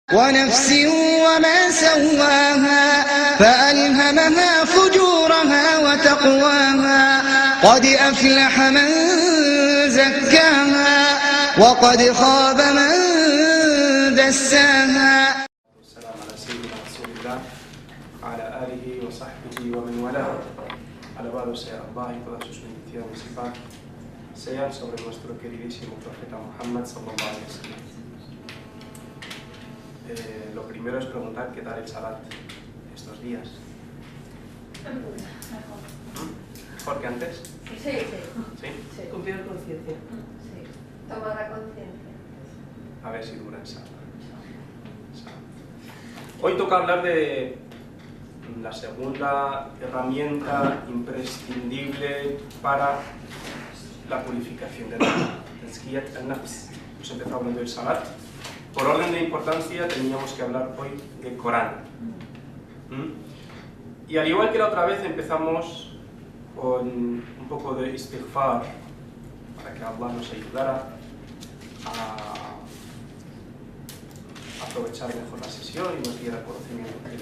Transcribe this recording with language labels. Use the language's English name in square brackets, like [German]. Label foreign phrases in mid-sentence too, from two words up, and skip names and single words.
[Arabic] ونفس وما سواها فألهمها فجورها وتقواها قد أفلح من زكاها وقد خاب من دساها. والسلام على سيدنا رسول الله وعلى آله وصحبه ومن والاه. [Spanish] Alabado sea Allah y todas sus bendiciones y paz sean sobre nuestro queridísimo profeta Muhammad [Arabic] صلى الله عليه وسلم. [Spanish] Lo primero es preguntar qué tal el Salat estos días. ¿Mejor que antes? Sí. ¿Sí? Con mayor conciencia. Sí. Tomar la conciencia. A ver si dura el Salat. Hoy toca hablar de la segunda herramienta imprescindible para la purificación del alma. [Arabic] تزكية النفس. [Spanish] Hemos empezado hablando del Salat. Por orden de importancia teníamos que hablar hoy del Corán. Y al igual que la otra vez empezamos con un poco de istighfar para que Allah nos ayudara a aprovechar mejor la sesión y nos diera el conocimiento